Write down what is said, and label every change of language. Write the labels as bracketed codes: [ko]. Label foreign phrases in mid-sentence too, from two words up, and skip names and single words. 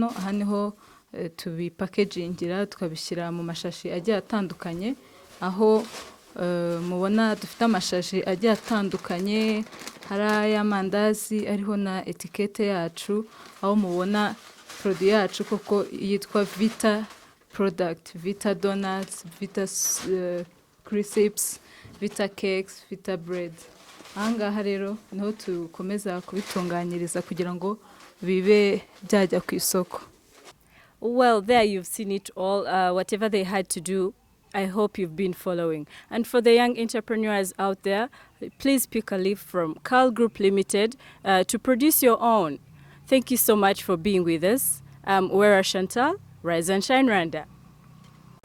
[rw] Aha niho tubipakegingira tukabishyira mu mashashi agiye atandukanye, aho mubona dufite amashashi agiye atandukanye, hari ay'amandazi ariho na etikete yacu, aho mubona produit yacu koko yitwa Vita product, Vita donuts, Vita crisps, Vita cakes, Vita bread. Ahangaha rero niho tukomeza kubitunganyiriza kugira ngo bibe byajya ku isoko. [en] Well, there you've seen it all. Whatever they had to do, I hope you've been following. And for the young entrepreneurs out there, please pick a leaf from Carl Group Limited to produce your own. Thank you so much for being with us. I'm Wera Chantal, Rise and Shine Rwanda.